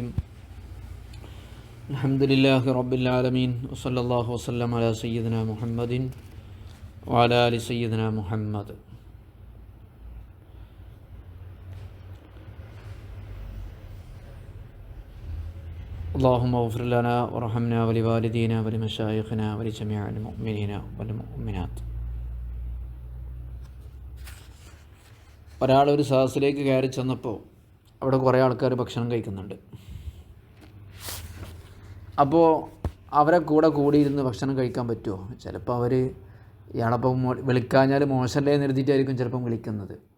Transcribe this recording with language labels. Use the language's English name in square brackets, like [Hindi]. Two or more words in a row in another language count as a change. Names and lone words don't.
[Arabic] الحمد لله رب العالمين وصلى الله وسلم على سيدنا محمد وعلى آل سيدنا محمد. اللهم اغفر لنا وارحمنا ولوالدينا ولمشايخنا ولجميع المؤمنين والمؤمنات. [Malayalam] ഒരാളൊരു സദസ്സിലേക്ക് കയറി ചെന്നപ്പോൾ അവിടെ കുറേ ആൾക്കാർ ഭക്ഷണം കഴിക്കുന്നുണ്ട്. അപ്പോൾ അവരെ കൂടെ കൂടിയിരുന്ന് ഭക്ഷണം കഴിക്കാൻ പറ്റുമോ? ചിലപ്പോൾ അവർ ഇയാളപ്പം വിളിക്കാഞ്ഞാൽ മോശമല്ലേ എന്ന് എഴുതിയിട്ടായിരിക്കും ചിലപ്പം വിളിക്കുന്നത്.